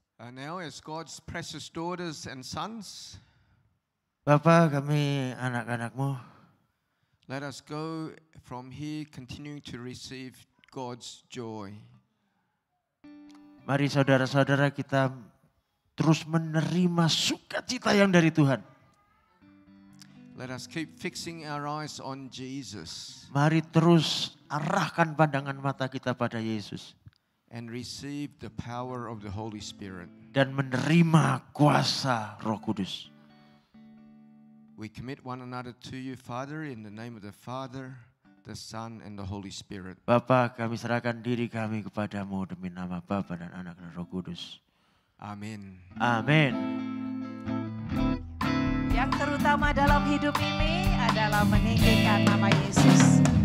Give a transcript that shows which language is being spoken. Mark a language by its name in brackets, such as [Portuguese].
[English] Now as God's precious daughters and sons, [Indonesian] Bapa, kami anak-anak-Mu, [English] let us go from here continuing to receive God's joy. [Indonesian] mari saudara-saudara kita terus menerima sukacita yang dari Tuhan. [English] Let us keep fixing our eyes on Jesus [Indonesian] Mari terus arahkan pandangan mata kita pada Yesus. [English] and receive the power of the Holy Spirit. [Indonesian] Dan menerima kuasa Roh Kudus. [English] We commit one another to you, Father, in the name of the Father, the Son, and the Holy Spirit. [Indonesian] Bapa, kami serahkan diri kami kepadamu demi nama Bapa dan Anak dan Roh Kudus. [English] Amen. [Indonesian] Amin. Yang terutama dalam hidup ini adalah meninggikan nama Yesus.